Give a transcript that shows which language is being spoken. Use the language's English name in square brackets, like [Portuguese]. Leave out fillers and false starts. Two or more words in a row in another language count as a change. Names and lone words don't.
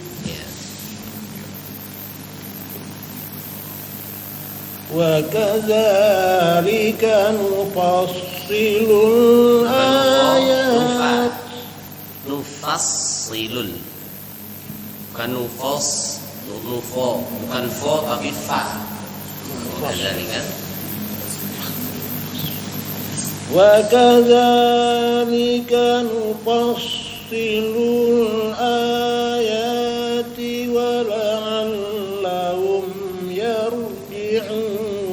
[Arabic] وكذلك نفصل الآيات. نفصل. [Indonesian] Bukan nufas, nufo, bukan fo tapi fa. [Arabic] كذلك. وكذلك نفصل الآيات ولعلهم يرجعون.